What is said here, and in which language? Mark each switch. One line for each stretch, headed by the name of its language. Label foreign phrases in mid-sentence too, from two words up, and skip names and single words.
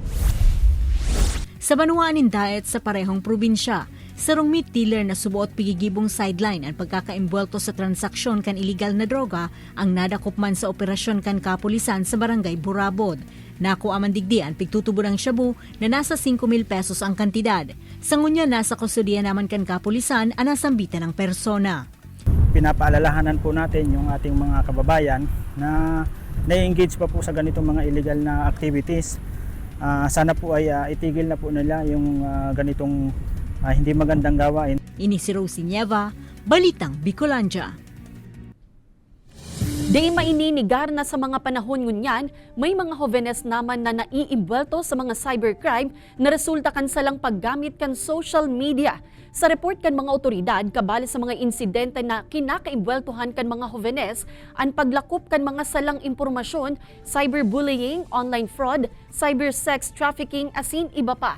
Bikol: Sa Banuanin Diet sa parehong probinsya, sarong
English: meat dealer
Bikol: na subuot pigigibong sideline ang pagkakaimbwelto sa transaksyon kan illegal na droga ang nadakop man sa operasyon kan kapulisan sa Barangay Burabod. Nakuha man digdi ang pigtutubo ng shabu na nasa 5,000 pesos ang kantidad. Sa ngunya, nasa kustodiya naman kan kapulisan ang nasambitan ng persona.
Filipino: Pinapaalalahanan po natin yung ating mga kababayan na na-engage pa po sa ganitong mga illegal na activities. Sana po ay itigil na po nila yung ganitong hindi magandang gawain.
Bikol: Ini si Rosie Nieva, Balitang Bicolandia. Di maininigar na sa mga panahon ngunyan, may mga hovenes naman na naiimbwelto sa mga cybercrime na resulta kan salang paggamit kan
English: social media.
Bikol: Sa report kan mga otoridad, kabali sa mga insidente na kinakaimbweltuhan kan mga hovenes, ang paglakop kan mga salang impormasyon,
English: cyberbullying, online fraud, cybersex trafficking,
Bikol: asin iba pa.